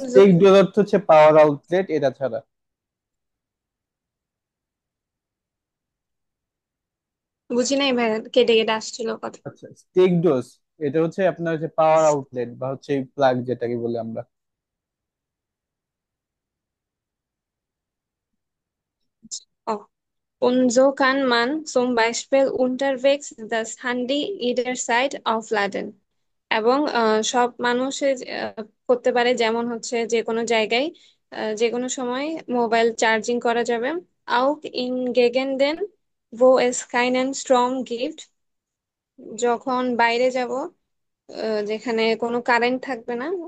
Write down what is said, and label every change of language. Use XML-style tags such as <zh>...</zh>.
<bn>Stake dose অর্থ হচ্ছে পাওয়ার outlet, এটা ছাড়া। বুঝি নাই ভাই, কেটে কেটে আসছিল কথা। আচ্ছা, স্টেক ডোজ এটা হচ্ছে আপনার হচ্ছে পাওয়ার আউটলেট বা হচ্ছে প্লাগ যেটাকে বলি আমরা।</bn> <de>ও, Unso kann man zum Beispiel unterwegs das Handy jederzeit aufladen।</de> <bn>এবং সব মানুষের করতে পারে, যেমন হচ্ছে যে কোনো জায়গায় যে কোনো সময় মোবাইল চার্জিং করা যাবে।</bn> <de>Auch in Gegenden wo es keinen Strom gibt,</de> <bn>যখন বাইরে যাব যেখানে কোনো কারেন্ট থাকবে না।</bn>